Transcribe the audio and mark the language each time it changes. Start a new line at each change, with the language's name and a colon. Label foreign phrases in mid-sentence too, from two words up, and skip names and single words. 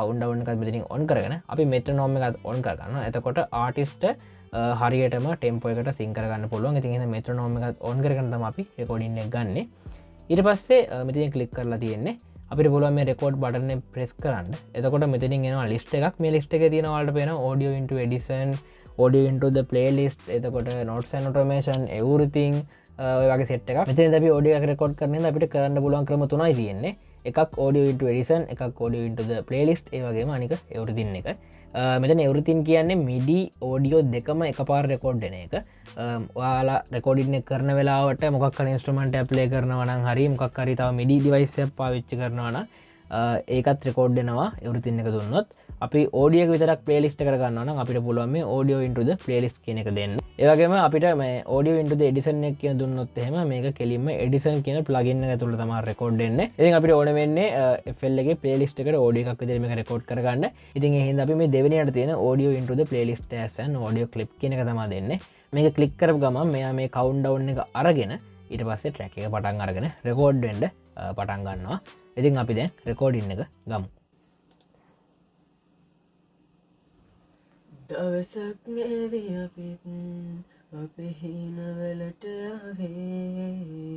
Sinhala: කවුන්ට්ඩවුන් එකත් මෙතනින් ඔන් කරගෙන අපි මෙට්‍රොනෝම් එකත් ඔන් කරගන්නවා එතකොට ආටිස්ට් හරියටම ටෙම්පෝ එකට සිංක් කරගන්න පුළුවන් ඉතින් එහෙනම් මෙට්‍රොනෝම් එකත් ඔන් කරගෙන තමයි අපි රෙකෝඩින් එක ගන්නෙ ඊට පස්සේ මෙතනින් ක්ලික් කරලා තියෙන්නේ අපිට පුළුවන් මේ
English: record button
Sinhala: එක ප්‍රෙස් කරන්න එතකොට මෙතනින් එනවා ලිස්ට් එකක් මේ ලිස්ට් එකේ තියෙන ඔයාලට පේනවා
English: audio into edition audio into the playlist
Sinhala: එතකොට
English: notes and automation everything
Sinhala: ඔය වගේ සෙට් එකක් මෙතනදී අපි audio එක රෙකෝඩ් කරන අපිට කරන්න පුළුවන් ක්‍රම තුනයි තියෙන්නේ එකක්
English: audio into edition
Sinhala: එකක්
English: audio into the playlist
Sinhala: ඒ වගේම අනික everything එක මෙතන everything කියන්නේ
English: MIDI audio
Sinhala: දෙකම එකපාර රෙකෝඩ් වෙන එක ඔයාලා රෙකෝඩින් එක කරන වෙලාවට මොකක් හරි ඉන්ස්ට්‍රුමන්ට් එකක් ප්ලේ කරනවා නම් හරි මොකක් හරි තව
English: MIDI device
Sinhala: එකක් පාවිච්චි කරනවා නම් ඒකත් රෙකෝඩ් වෙනවා everything එක දුන්නොත් අපි audio එක විතරක් playlist එකට ගන්නවා නම් අපිට පුළුවන් මේ
English: audio into the playlist
Sinhala: කියන එක දෙන්න. ඒ වගේම අපිට මේ
English: audio into the edition
Sinhala: එක කියන දුන්නොත් එහෙම මේක කෙලින්ම edition කියන plugin එක ඇතුළේ තමයි රෙකෝඩ් වෙන්නේ. ඉතින් අපිට ඕන වෙන්නේ FL එකේ playlist එකට audio එකක් විදිහට මේක රෙකෝඩ් කරගන්න. ඉතින් ඒ හින්දා අපි මේ දෙවෙනියට තියෙන
English: audio into the playlist as an audio clip
Sinhala: කියන එක තමයි දෙන්නේ. මේක ක්ලික් කරපු ගමන් මෙයා මේ countdown එක අරගෙන ඊට පස්සේ track එක පටන් අරගෙන රෙකෝඩ් වෙන්න පටන් ගන්නවා. ඉතින් අපි දැන් රෙකෝඩින් එක ගමු. දවසක් නෙවී අපිත් අපේ හිනවලට ආවේ